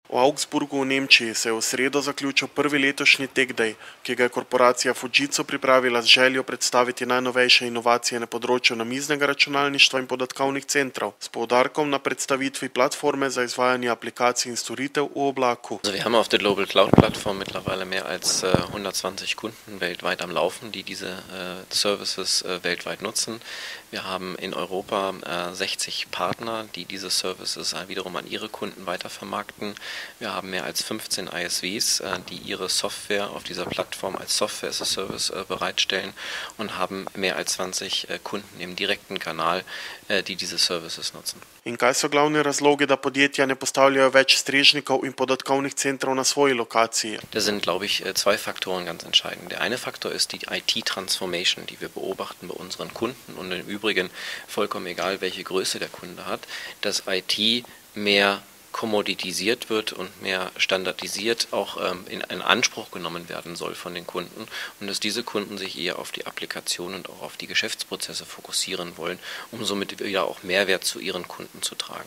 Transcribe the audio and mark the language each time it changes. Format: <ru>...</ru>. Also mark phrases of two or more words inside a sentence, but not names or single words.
<sl>V Augsburgu v Nemčiji se je v sredo zaključil prvi letošnji Tech Day, ki ga je korporacija Fujitsu pripravila z željo predstaviti najnovejše inovacije na področju namiznega računalništva in podatkovnih centrov, s poudarkom na predstavitvi platforme za izvajanje aplikacij in storitev v oblaku.</sl> <de>Also wir haben auf der Global Cloud Plattform mittlerweile mehr als 120 Kunden weltweit am Laufen, die diese Services weltweit nutzen. Wir haben in Europa 60 Partner, die diese Services wiederum an ihre Kunden weitervermarkten. Wir haben mehr als 15 ISVs, die ihre Software auf dieser Plattform als</de> <en>Software as a Service</en> <de>bereitstellen und haben mehr als 20 Kunden im direkten Kanal, die diese Services nutzen.</de> <sl>In kaj so glavni razlogi, da podjetja ne postavljajo več strežnikov in podatkovnih centrov na svoji lokaciji?</sl> <de>Da sind, glaube ich, zwei Faktoren ganz entscheidend. Der eine Faktor ist die IT-Transformation, die wir beobachten bei unseren Kunden und im Übrigen vollkommen egal, welche Größe der Kunde hat, dass IT mehr kommoditisiert wird und mehr standardisiert auch in Anspruch genommen werden soll von den Kunden und dass diese Kunden sich eher auf die Applikation und auch auf die Geschäftsprozesse fokussieren wollen, um somit wieder auch Mehrwert zu ihren Kunden zu tragen.</de>